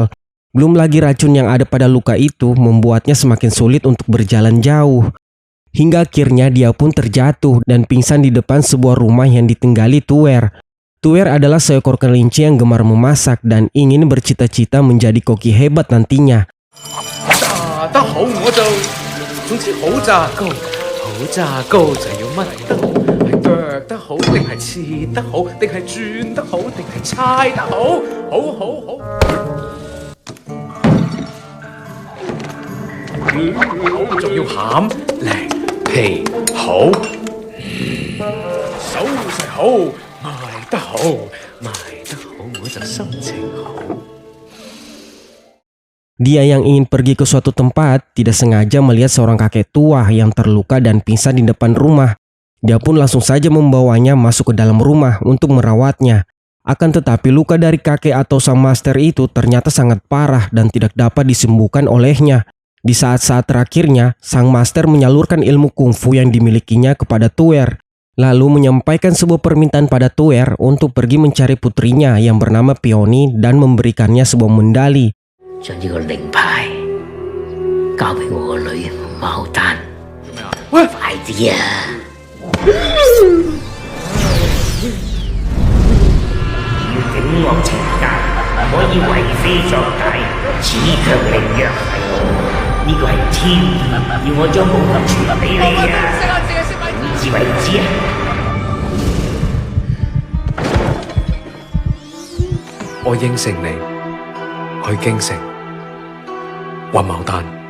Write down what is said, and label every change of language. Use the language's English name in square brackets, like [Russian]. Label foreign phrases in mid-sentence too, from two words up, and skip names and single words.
[Indonesian] Belum lagi racun yang ada pada luka itu membuatnya semakin sulit untuk berjalan jauh. Hingga akhirnya dia pun terjatuh dan pingsan di depan sebuah rumah yang ditinggali Tuer. Tuer adalah seekor kelinci yang gemar memasak dan ingin bercita-cita menjadi koki hebat nantinya. [Cantonese] 炸得好我就，總之好炸糕，好炸糕就要乜都好，係剁得好定係切得好，定係轉得好定係猜得好，好好好。好仲要餡靚皮好，手勢好，賣得好，賣得好我就心情好。 [Indonesian] Dia yang ingin pergi ke suatu tempat tidak sengaja melihat seorang kakek tua yang terluka dan pingsan di depan rumah. Dia pun langsung saja membawanya masuk ke dalam rumah untuk merawatnya. Akan tetapi luka dari kakek atau sang master itu ternyata sangat parah dan tidak dapat disembuhkan olehnya. Di saat-saat terakhirnya, sang master menyalurkan ilmu kungfu yang dimilikinya kepada Tuer. Lalu menyampaikan sebuah permintaan pada Tuer untuk pergi mencari putrinya yang bernama Peony dan memberikannya sebuah medali. [Cantonese] 將呢個令牌交俾我個女牡丹。喂，快啲啊！要警惡懲奸，唔可以為非作歹。此卻令若係我，呢個係天意，要我將寶盒傳俾你啊！點至為止啊？我應承你去京城揾牡丹。